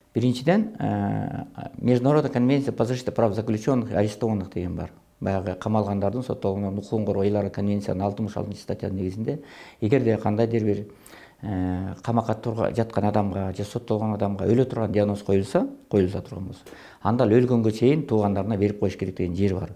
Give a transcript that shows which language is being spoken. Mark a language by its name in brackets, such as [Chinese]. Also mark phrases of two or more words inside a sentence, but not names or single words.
[Kyrgyz] Биринчиден, [Russian] Международная конвенция по защите прав заключенных и арестованных [Kyrgyz] деген бар. Баягы камалгандардын соттолгондун укугун коргойлар конвенциянын 66 статьянын негизинде эгерде кандайдыр бир камакка жаткан адамга же соттолгон адамга өлө турган диагноз коюлса турган болсо, анда ал өлгөнгө чейин туугандарына берип коюш керек деген жери бар.